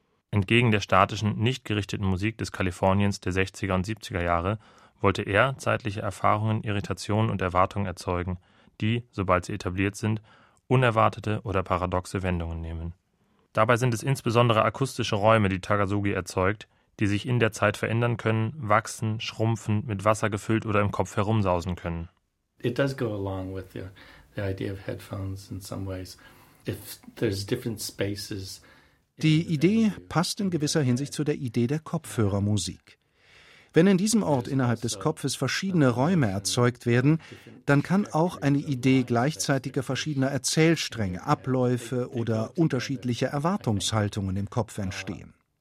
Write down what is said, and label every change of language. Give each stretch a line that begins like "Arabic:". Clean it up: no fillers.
German: Entgegen der statischen, nicht gerichteten Musik des Kaliforniens der 60er und 70er Jahre wollte er zeitliche Erfahrungen, Irritationen und Erwartungen erzeugen, die, sobald sie etabliert sind, unerwartete oder paradoxe Wendungen nehmen. Dabei sind es insbesondere akustische Räume, die Takasugi erzeugt, die sich in der Zeit verändern können, wachsen, schrumpfen, mit Wasser gefüllt oder im Kopf herumsausen können.
English: It does go along with the idea of headphones in some ways. If there's different spaces.
German: Die Idee passt in gewisser Hinsicht zu der Idee der Kopfhörermusik. Wenn in diesem Ort innerhalb des Kopfes verschiedene Räume erzeugt werden, dann kann auch eine Idee gleichzeitiger verschiedener Erzählstränge, Abläufe oder unterschiedlicher Erwartungshaltungen im Kopf entstehen.